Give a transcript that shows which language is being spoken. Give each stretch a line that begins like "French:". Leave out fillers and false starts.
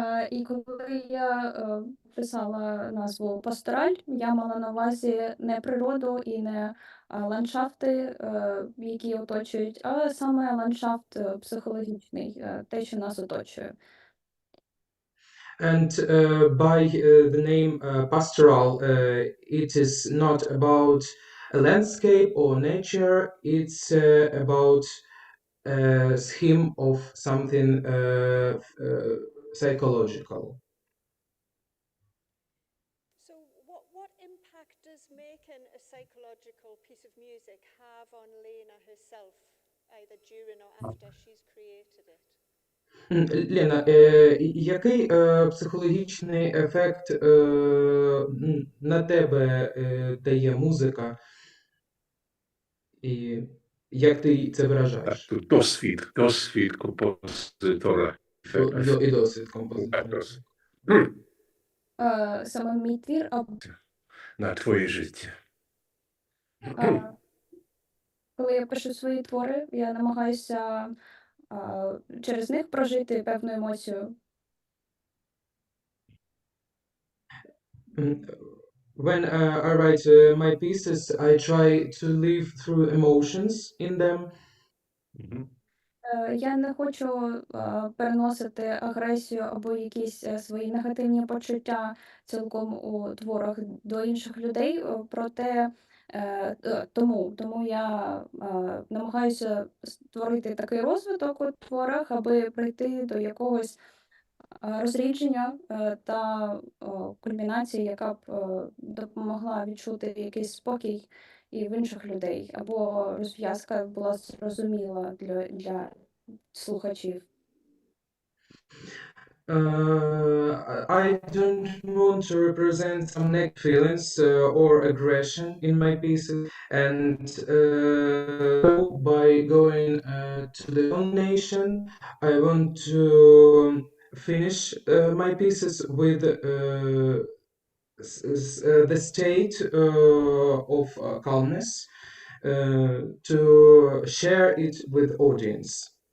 Ukrainian: І коли я писала назву «Пастораль», я мала на увазі не природу і не ландшафти, які оточують, а саме ландшафт психологічний, те, що нас оточує.
English: And by the name pastoral, it is not about a landscape or nature, it's about a scheme of something psychological. So what impact does making a psychological piece of music have on Lena herself, either during or after she's created it?
Ukrainian: Лена, який психологічний ефект на тебе дає музика, і як ти це виражаєш? Dosвід композитора. І досвід композитора. Саме мій твір На твоє життя. коли я пишу свої твори, я намагаюся через них прожити певну емоцію.
English: When I write my pieces, I try to live through emotions in them.
Ukrainian: Я не хочу переносити агресію або якісь свої негативні почуття цілком у творах до інших людей, проте тому я намагаюся створити такий розвиток у творах, аби прийти до якогось розрідження та кульмінації, яка б допомогла відчути якийсь спокій і в інших людей, або розв'язка була зрозуміла для слухачів.
English: I don't want to represent some negative feelings or aggression in my pieces, and by going to the nation, I want to finish my pieces with the state of calmness, to share it with audience.